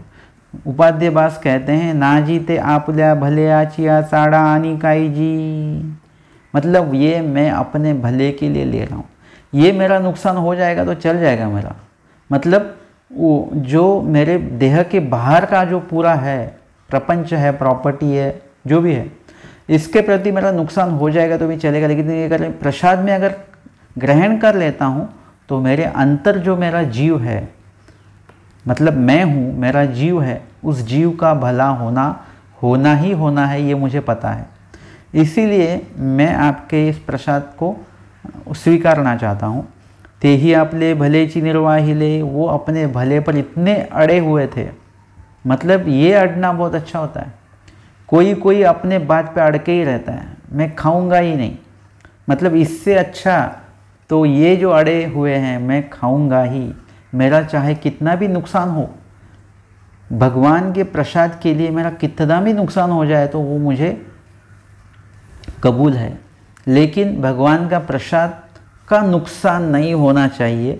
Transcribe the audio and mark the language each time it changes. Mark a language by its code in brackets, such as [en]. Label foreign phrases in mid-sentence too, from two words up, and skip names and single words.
[hi] उपाध्याय बास कहते हैं ना [mr] जीते आपल्या भले आचिया साड़ा आनी काई जी, [hi] मतलब ये मैं अपने भले के लिए ले रहा हूँ, ये मेरा नुकसान हो जाएगा तो चल जाएगा मेरा, मतलब वो जो मेरे देह के बाहर का जो पूरा है प्रपंच है प्रॉपर्टी है जो भी है इसके प्रति मेरा नुकसान हो जाएगा तो भी चलेगा, लेकिन ये अगर प्रसाद में अगर ग्रहण कर लेता हूँ तो मेरे अंतर जो मेरा जीव है, मतलब मैं हूँ मेरा जीव है, उस जीव का भला होना ही होना है, ये मुझे पता है। इसीलिए मैं आपके इस प्रसाद को स्वीकारना चाहता हूँ। [mr] ते ही आपले भलेची निर्वाहिले, [hi] वो अपने भले पर इतने अड़े हुए थे, मतलब ये अड़ना बहुत अच्छा होता है। कोई अपने बात पे अड़के ही रहता है, मैं खाऊंगा ही नहीं, मतलब इससे अच्छा तो ये जो अड़े हुए हैं मैं खाऊंगा ही, मेरा चाहे कितना भी नुकसान हो, भगवान के प्रसाद के लिए मेरा कितना भी नुकसान हो जाए तो वो मुझे कबूल है, लेकिन भगवान का प्रसाद का नुकसान नहीं होना चाहिए।